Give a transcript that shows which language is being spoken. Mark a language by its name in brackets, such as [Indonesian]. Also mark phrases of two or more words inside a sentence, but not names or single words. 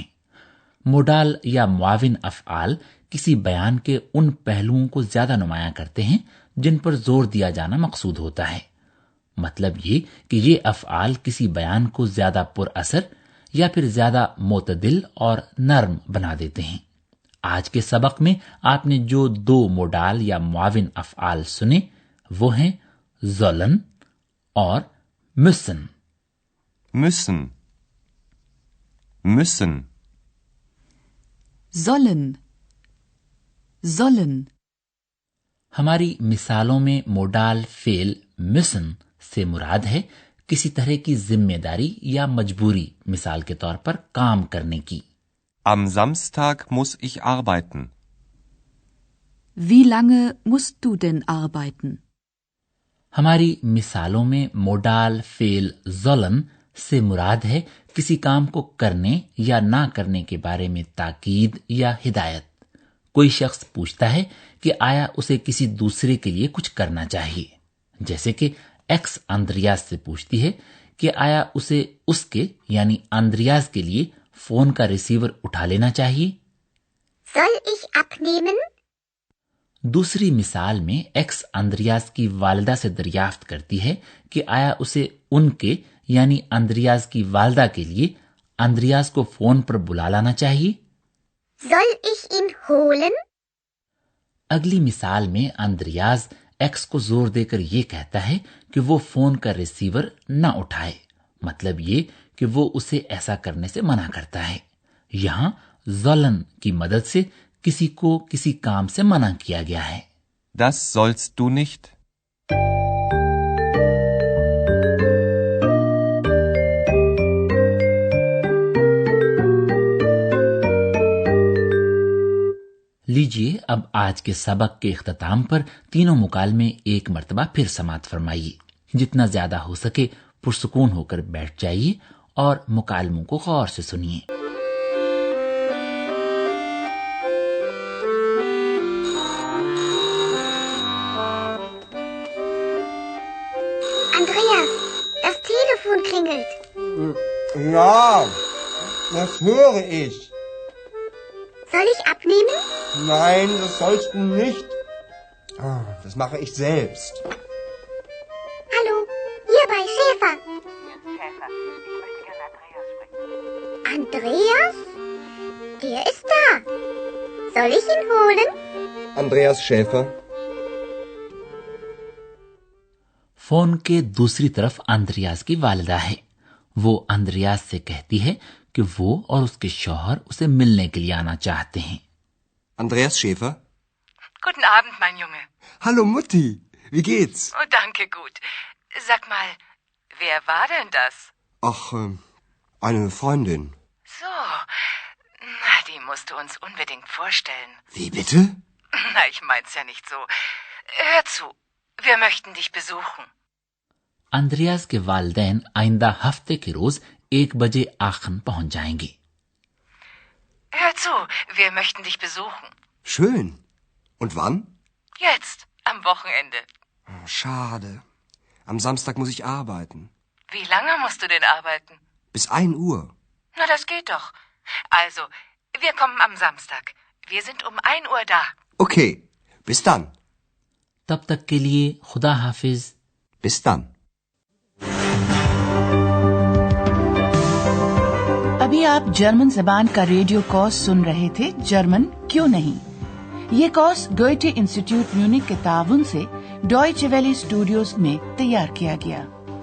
[Urdu] موڈال یا معاون افعال کسی بیان کے ان پہلوؤں کو زیادہ نمایاں کرتے ہیں جن پر زور دیا جانا مقصود ہوتا ہے. مطلب یہ کہ یہ افعال کسی بیان کو زیادہ پراثر یا پھر زیادہ معتدل اور نرم بنا دیتے ہیں. آج کے سبق میں آپ نے جو 2 موڈال یا معاون افعال سنے وہ ہیں sollen اور müssen. [German] müssen, müssen, sollen, sollen। [Urdu] ہماری مثالوں میں موڈال فعل müssen سے مراد ہے کسی طرح کی ذمہ داری یا مجبوری، مثال کے طور پر کام کرنے کی. [German] am Samstag muss ich arbeiten। Wie lange musst du denn arbeiten? [Urdu] ہماری مثالوں میں موڈال فعل sollen سے مراد ہے کسی کام کو کرنے یا نہ کرنے کے بارے میں تاکید یا ہدایت. کوئی شخص پوچھتا ہے کہ آیا اسے کسی دوسرے کے لیے کچھ کرنا چاہیے، جیسے کہ ایکس آندریاس سے پوچھتی ہے کہ آیا اسے اس کے یعنی آندریاس کے لیے فون کا ریسیور اٹھا لینا چاہیے. [German] Soll ich abnehmen? [Urdu] دوسری مثال میں ایکس آندریاس کی والدہ سے دریافت کرتی ہے کہ آیا اسے ان کے یعنی آندریاس کی والدہ کے لیے آندریاس کو فون پر بلا لانا چاہیے. [German] Soll ich ihn holen? [Urdu] اگلی مثال میں آندریاس ایکس کو زور دے کر یہ کہتا ہے کہ وہ فون کا ریسیور نہ اٹھائے، مطلب یہ کہ وہ اسے ایسا کرنے سے منع کرتا ہے. یہاں sollen کی مدد سے کسی کو کسی کام سے منع کیا گیا ہے. [German] Das sollst du nicht। [Urdu] لیجیے اب آج کے سبق کے اختتام پر تینوں مکالمے ایک مرتبہ پھر سماعت فرمائیے. جتنا زیادہ ہو سکے پرسکون ہو کر بیٹھ جائیے اور مکالموں کو غور سے سنیے. [German] Andreas, das Telefon klingelt. Ja, das höre ich. Soll ich abnehmen? Nein, das sollst du nicht. Das mache ich selbst. Hallo, hier bei Schäfer. Schäfer, ich möchte gerne Andreas sprechen. Andreas? Der ist da. Soll ich ihn holen? Andreas Schäfer। [Urdu] فون کے دوسری طرف آندریاس کی والدہ ہے. وہ آندریاس سے کہتی ہے کہ وہ اور اس کے شوہر اسے ملنے کے لیے آنا چاہتے ہیں. [German] Andreas Schäfer? Guten Abend, mein Junge. Hallo Mutti, wie geht's? Oh, danke, gut. Sag mal, wer war denn das? Ach, eine Freundin. So, na, die musst du uns unbedingt vorstellen. Wie bitte? Na, ich mein's ja nicht so. Hör zu, wir möchten dich besuchen. [Urdu] آندریاس کے والدین آئندہ ہفتے کے روز 1 بجے آخن پہنچ جائیں گے. [German] Hör zu, wir möchten dich besuchen. Schön. Und wann? Jetzt, am Wochenende. Oh, schade. Am Samstag muss ich arbeiten. Wie lange musst du denn arbeiten? Bis 1 Uhr. Na, das geht doch. Also, wir kommen am Samstag. Wir sind um 1 Uhr da. Okay, bis dann. [Urdu] تب تک کے لیے خدا حافظ. [German] Bis dann. [Urdu] ابھی آپ جرمن زبان کا ریڈیو کورس سن رہے تھے، جرمن کیوں نہیں. یہ کورس گوئٹے انسٹیٹیوٹ میونخ کے تعاون سے ڈوئچے ویلے اسٹوڈیوز میں تیار کیا گیا.